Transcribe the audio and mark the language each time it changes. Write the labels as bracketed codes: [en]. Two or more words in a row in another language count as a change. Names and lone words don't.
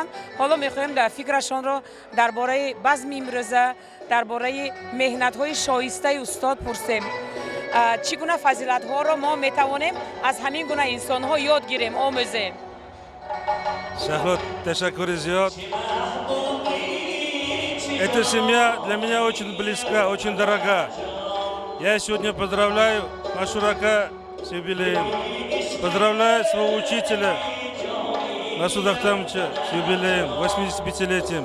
[tg] ҳоло мехоҳем фикрашонро дар бораи базми имрӯза, дар бораи меҳнатҳои шоистаи устод пурсем. чӣ гуна фазилатҳоро мо метавонем аз ҳамин гуна инсонҳо ёд гирем, омӯзем? Шахрот, ташаккури зиёд. [ru] Эта семья для меня очень близка, очень дорога. Я сегодня поздравляю Машурака с юбилеем. Поздравляю своего учителя Масуда Ахтамовича с юбилеем, 85-летием.